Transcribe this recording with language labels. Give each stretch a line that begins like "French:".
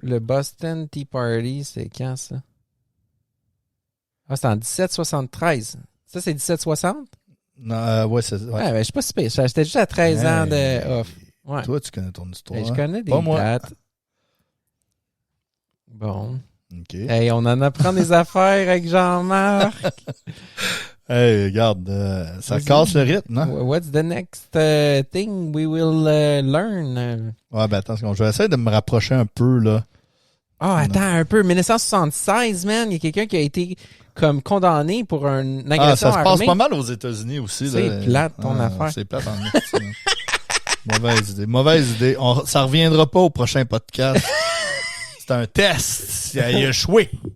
French: Le Boston Tea Party, c'est quand, ça? Ah, c'est en 1773. Ça, c'est 1760? Ouais, c'est... Ouais, ben, je suis pas si pire. J'étais juste à 13 ans de off. Ouais. Toi, tu connais ton histoire. Je connais des dates. Bon. OK. Hey, on en apprend des affaires avec Jean-Marc. Hey, regarde, ça casse le rythme, hein?
English: What's the next thing we will learn?
French: Ouais, ben attends, je vais essayer de me rapprocher un peu, là. Ah, attends un peu. 1976, man, il y a quelqu'un qui a été comme condamné pour une agression armée. Ça se passe pas mal aux États-Unis aussi. C'est plate, ton affaire. C'est plate en Mauvaise idée. Ça reviendra pas au prochain podcast. C'est un test. Il a échoué.